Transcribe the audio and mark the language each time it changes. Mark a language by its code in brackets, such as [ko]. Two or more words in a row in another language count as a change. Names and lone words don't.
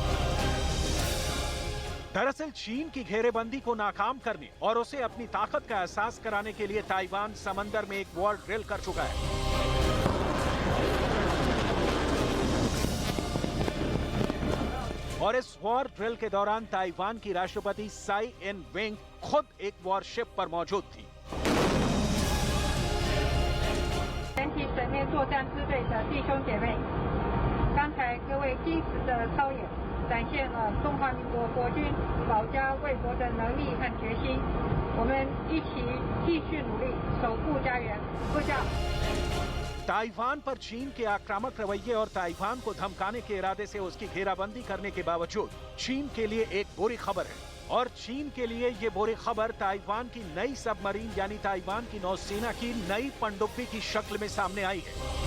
[hi] दरअसल चीन की घेरेबंदी को नाकाम करने और उसे अपनी ताकत का एहसास कराने के लिए ताइवान समंदर में एक [en] war drill [hi] कर चुका है। और इस [en] war drill [hi] के दौरान ताइवान की राष्ट्रपति साई इन वेंग खुद एक वॉरशिप पर मौजूद थी। [zh] 全体水面作战支队的弟兄姐妹，刚才各位精实的操演，展现了中华民国国军保家卫国的能力和决心。我们一起继续努力，守护家园。各校。 [hi] ताइवान पर चीन के आक्रामक रवैये और ताइवान को धमकाने के इरादे से उसकी घेराबंदी करने के बावजूद चीन के लिए एक बुरी खबर है और चीन के लिए ये बुरी खबर ताइवान की नई सबमरीन यानी ताइवान की नौसेना की नई पनडुब्बी की शक्ल में सामने आई है।